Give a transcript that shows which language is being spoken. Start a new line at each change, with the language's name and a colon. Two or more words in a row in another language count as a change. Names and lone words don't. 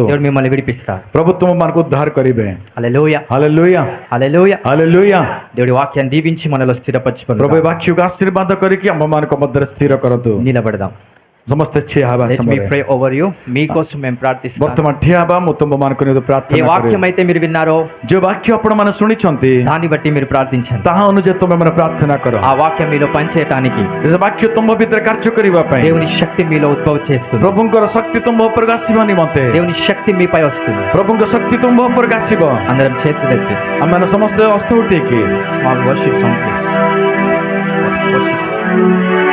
Telugu: దేవుడు మిమ్మల్ని విడిపిస్తాడు.
Odia: ପ୍ରଭୁ ତୁମମାନଙ୍କୁ ଉଦ୍ଧାର କରିବେ।
Telugu: హల్లెలూయా,
Odia: ହାଲେଲୁୟା
Telugu: హల్లెలూయా.
Odia: ହାଲେଲୁୟା।
Telugu: దేవుడి వాక్యాన్ని దీవించి మనలో
Odia: ପ୍ରଭୁ
Telugu: స్థిరపరచుకుందాం.
Odia: ଏ ବାକ୍ୟକୁ ଆଶୀର୍ବାଦ କରିକି ଆମମାନଙ୍କ ମଧ୍ୟରେ ସ୍ଥିର କରନ୍ତୁ।
Telugu: నిలబడదాం.
Odia: ସମସ୍ତେ ଠିଆ ହେବା
English: Let me
Odia: ସମୟରେ
English: pray over you.
Telugu: మీకోసం మేము ప్రార్థిస్తాం.
Odia: ବର୍ତ୍ତମାନ ଠିଆ ହେବା। ମୁଁ ତୁମମାନଙ୍କ ନିମନ୍ତେ
Telugu: ఏ
Odia: ପ୍ରାର୍ଥନା
Telugu: వాక్యం
Odia: କରିବି।
Telugu: అయితే మీరు విన్నారో
Odia: ଯେଉଁ ବାକ୍ୟ ଆପଣମାନେ ଶୁଣିଛନ୍ତି
Telugu: దాన్ని బట్టి మీరు ప్రార్థించండి.
Odia: ତାହା ଅନୁଯାୟୀ ତୁମେମାନେ ପ୍ରାର୍ଥନା କର।
Telugu: ఆ వాక్యం మీలో పనిచేయటానికి
Odia: ସେ ବାକ୍ୟ ତୁମ ଭିତରେ କାର୍ଯ୍ୟ କରିବା ପାଇଁ
Telugu: దేవుని శక్తి మీలో ఉద్భవ చేస్తుంది.
Odia: ପ୍ରଭୁଙ୍କର ଶକ୍ତି ତୁମ ଉପରକୁ ଆସିବା ନିମନ୍ତେ
Telugu: దేవుని శక్తి మీపై వస్తుంది.
Odia: ପ୍ରଭୁଙ୍କ ଶକ୍ତି ତୁମ ଉପରକୁ ଆସିବ।
Telugu: అందరం చేతులెత్తి
Odia: ଆମମାନେ ସମସ୍ତେ ହସ୍ତ ଉଠେଇକି
English: small worship song please.